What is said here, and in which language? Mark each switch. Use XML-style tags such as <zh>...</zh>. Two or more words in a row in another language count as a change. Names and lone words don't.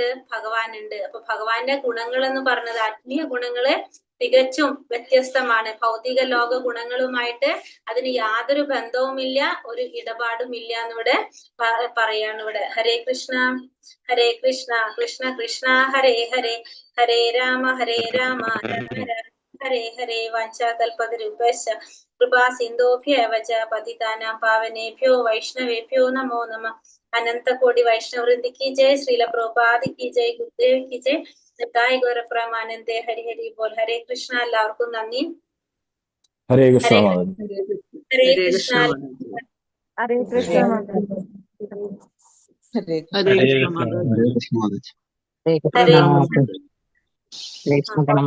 <ml>ഭഗവാൻ ഉണ്ട്. അപ്പൊ ഭഗവാന്റെ ഗുണങ്ങൾ എന്ന് പറഞ്ഞത്, ആത്മീയ ഗുണങ്ങള് തികച്ചും വ്യത്യസ്തമാണ്. ഭൗതിക ലോക ഗുണങ്ങളുമായിട്ട് അതിന് യാതൊരു ബന്ധവുമില്ല, ഒരു ഇടപാടുമില്ല എന്നിവിടെ പറയാണ് ഇവിടെ.</ml> <sa>ഹരേ കൃഷ്ണ കൃഷ്ണ കൃഷ്ണ ഹരേ ഹരേ, ഹരേ രാമ രാമ ഹരേ ഹരേ. വാഞ്ചാകൽപതരുഭ്യശ്ച കൃപാ സിന്ധോഭ്യവ ച പതിതാനാം പാവനേഭ്യോ വൈഷ്ണവേഭ്യോ നമോ നമഃ. അനന്ത കോടി വൈഷ്ണവവൃന്ദി</sa> <hi>की जय, श्रील प्रभुपाद की जय, गुरुदेव की जय, निताय गौर प्रमानंदे.</hi> <bn>হরি হরি বোল.</bn> <sa>ഹരേ കൃഷ്ണ.</sa> <ml>എല്ലാവർക്കും നന്ദി.</ml> <sa>ഹരേ കൃഷ്ണ ഹരേ മാതാജി. ഹരേ കൃഷ്ണ. ഹരേ കൃഷ്ണ മാതാജി. ഹരേ ഹരേ കൃഷ്ണ കൃഷ്ണ മാതാജി. ഹരേ കൃഷ്ണ മാതാജി. ഹരേ</sa> <ml>പ്രണാമം.</ml>